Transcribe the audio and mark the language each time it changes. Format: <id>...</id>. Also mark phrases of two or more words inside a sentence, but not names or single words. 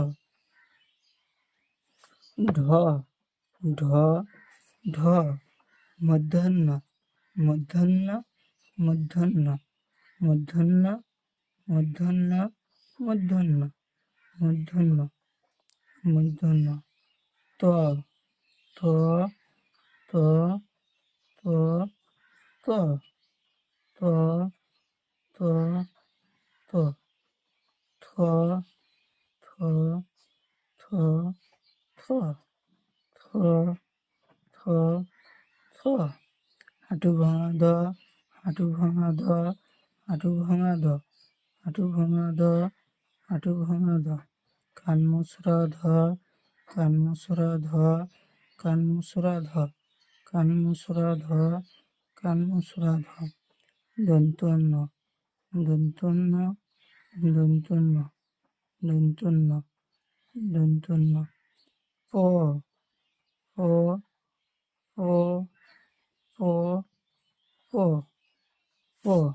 <bn>ঢ ঢ ঢ মধ্যাহ্ন মধ্যাহ্ন মধ্যাহ্ন মধ্যাহ্ন মধ্যাহ্ন মধ্যাহ্ন মধ্যাহ্ন মধ্যাহ্ন ত ত ত ত ত ত ত ত থ থ থ থ থ থ থ হাঁটু ভাঙা দ হাঁটু ভাঙা দ হাঁটু ভাঙা দ হাঁটু ভাঙা দ হাঁটু ভাঙা দ কান মুসরা ধ কান মুসরা ধ কান মুসরা ধ কান মুসরা ধ কান মুসরা ধ দন্তন্য দন্তন্য দন্তন্য দন্তন্য দন্তন্য প প প প প প</bn>